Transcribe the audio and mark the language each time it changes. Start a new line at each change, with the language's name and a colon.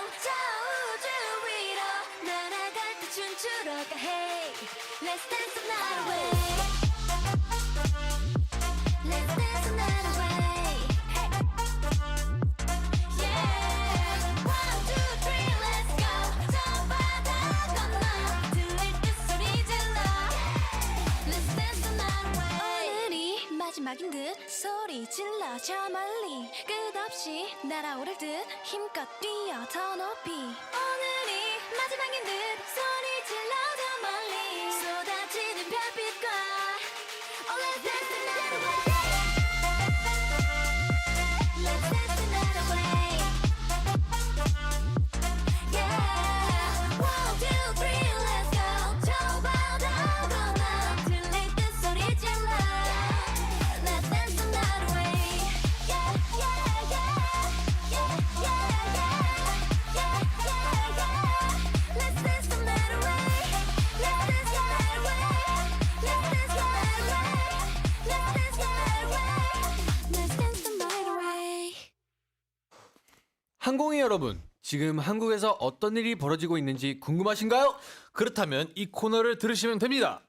Korean: 저 우주 위로 날아갈 때 춤추러 가.
English: Hey, let's dance the night away. Let's dance the night away. Hey. Yeah. 1, 2, 3, let's go.
Korean: 저 바다 건너 들릴 듯 소리 질러.
English: Let's dance the night away.
Korean: 오늘이 마지막인 듯 소리 질러 저 멀리 끝없이 날아오를 듯 힘껏 뛰어 더 높이. 오늘이 마지막인 듯 소리 질러 저 멀리 쏟아지는 별빛과.
English: Oh, let's dance the night away. Let's dance the night away. Yeah. 1, 2, 3, let's go.
Korean: 저 바다 건너 들릴 듯 소리 질러.
English: Let's dance the night away. Yeah, yeah, yeah. Yeah, yeah, yeah. Yeah, yeah, yeah. Let's dance the night away. Let's dance the night away. Let's dance the night away. Let's dance the night away. Let's dance the night away.
Korean: 항공이 여러분, 지금 한국에서 어떤 일이 벌어지고 있는지 궁금하신가요? 그렇다면 이 코너를 들으시면 됩니다.